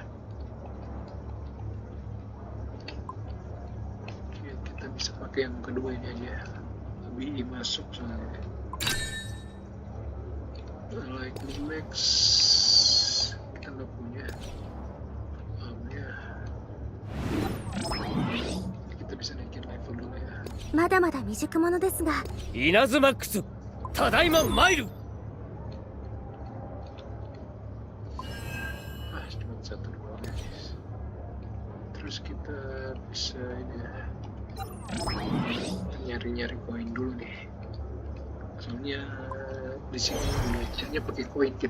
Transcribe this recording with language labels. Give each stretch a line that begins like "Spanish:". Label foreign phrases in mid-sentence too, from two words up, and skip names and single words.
Indonesian: Oke, kita bisa pakai yang kedua ini aja, lebih masuk soalnya. Lightning Max kita nggak punya armnya. Kita bisa naikin level dulu ya.
Japanese: まだまだ未熟者ですが、稲妻マックスただいま参る。
Indonesian: Cuma satu doang guys. Terus kita bisa ini ya, nyari koin dulu nih. Soalnya di sini belajarnya pakai koin kita.